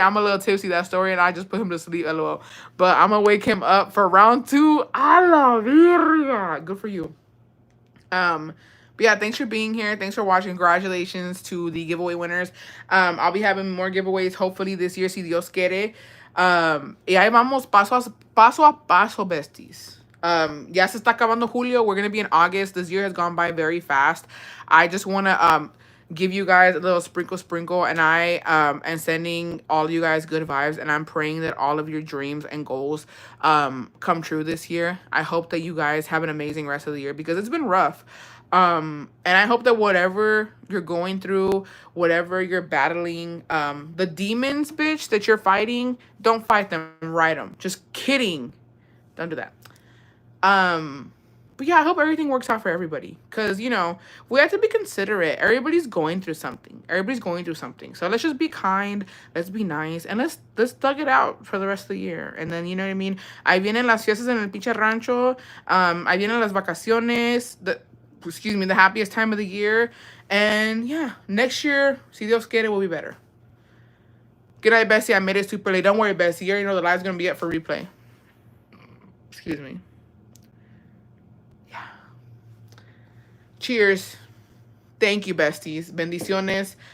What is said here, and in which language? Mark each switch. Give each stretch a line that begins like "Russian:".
English: I'm a little tipsy, that story, and I just put him to sleep, lol. But I'm going to wake him up for round 2.
Spanish: A la virga.
English: Good for you. But yeah, thanks for being here. Thanks for watching. Congratulations to the giveaway winners. I'll be having more giveaways hopefully this year,
Spanish: si Dios quiere. Y ahí vamos paso a paso, besties. Ya se está acabando julio.
English: We're going to be in August. This year has gone by very fast. I just want to give you guys a little sprinkle, and I am sending all of you guys good vibes, and I'm praying that all of your dreams and goals come true this year. I hope that you guys have an amazing rest of the year because it's been rough. And I hope that whatever you're going through, whatever you're battling, the demons, bitch, that you're fighting, don't fight them, ride them. Just kidding. Don't do that. But yeah, I hope everything works out for everybody. Because, you know, we have to be considerate. Everybody's going through something. So let's just be kind. Let's be nice. And let's thug it out for the rest of the year. And then, you know what I mean?
Spanish: Ahí vienen las fiestas en el pinche rancho. Ahí vienen las vacaciones.
English: The happiest time of the year. And yeah, next year,
Spanish: si Dios quiere,
English: will be better. Good night, Bessie. I made it super late. Don't worry, Bessie. You already know the live's going to be up for replay. Excuse me. Yeah. Cheers. Thank you, besties. Bendiciones.